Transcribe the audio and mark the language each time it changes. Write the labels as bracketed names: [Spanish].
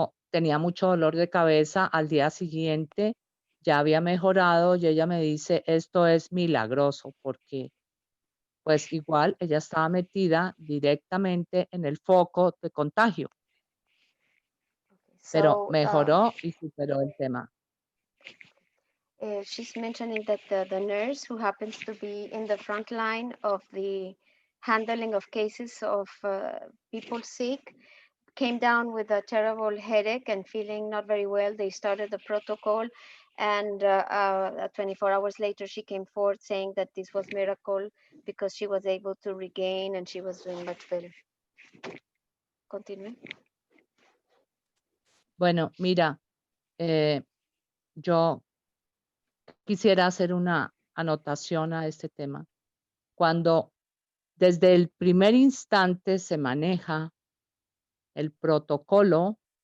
[Spanish] Tenía mucho dolor de cabeza. Al día siguiente ya había mejorado y ella me dice, esto es milagroso porque pues igual ella estaba metida directamente en el foco de contagio. Pero mejoró y superó el tema. [English] She's mentioning that the nurse who happens to be in the front line of the handling of cases of people sick came down with a terrible headache and feeling not very well. They started the protocol, and 24 hours later she came forth saying that this was miracle because she was able to regain and she was doing much better. Continue. [Spanish] Bueno, mira, yo quisiera hacer una anotación a este tema. Cuando desde el primer instante se maneja el protocolo,